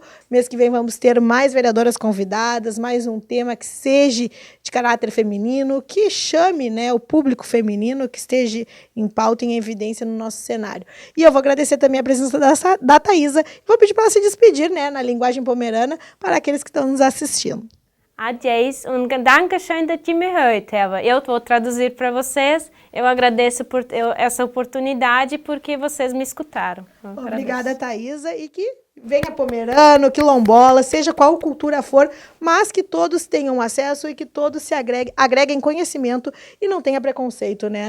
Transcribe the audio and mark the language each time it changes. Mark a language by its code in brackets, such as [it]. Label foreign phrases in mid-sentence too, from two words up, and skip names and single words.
[pt] Mês que vem vamos ter mais vereadoras convidadas, mais um tema que seja de caráter feminino, que chame, né, o público feminino, que esteja em pauta e em evidência no nosso cenário. E eu vou agradecer também a presença da Thaisa. Vou pedir para ela se despedir, né, na linguagem pomerana, para aqueles que estão nos assistindo. [de] Adies und Dankeschön, dass ihr mich gehört habt. [pt] Eu vou traduzir para vocês. Eu agradeço por essa oportunidade porque vocês me escutaram. Obrigada, Thaisa, e que venha pomerano, quilombola, seja qual cultura for, mas que todos tenham acesso e que todos se agreguem conhecimento e não tenha preconceito, né?